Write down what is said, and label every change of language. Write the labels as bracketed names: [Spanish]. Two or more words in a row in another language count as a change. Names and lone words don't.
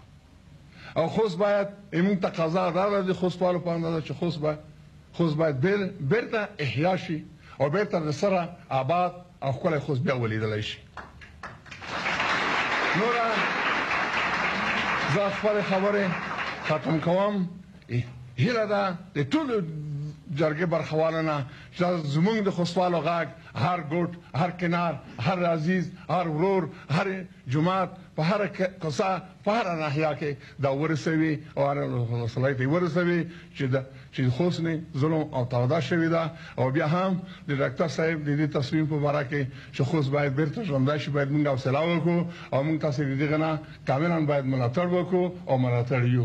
[Pashto] او خوست باید موږ تقاضا دا ده د خوستوالو په اندازه چې خوست باید بیرته احیا شي او بیرته د سره آباد او ښکلی خوست بیا ولیدلی شي. نوره زه خپلې خبرې ختم کوم. هیله ده د ټولو جرګې برخوالو نه چې زموږ د خوستوالو غږ هر ګوټ، هر کنار، هر عزیز، هر ورور، هر جومات، په هره کوڅه، په هره ناحیه کې دا ورسوي او هر ولسوالۍ ته یې ورسوي چې خوست نه ظلم او توده شوې ده. او بیا هم د ډاکټر صاحب د دې تصمیم په باره کې چې خوست باید بیرته ژوندی شي، باید موږ حوصله وکړو او موږ تاسې د دغه نه کاملا باید ملاتړ وکړو او ملاتړ یو.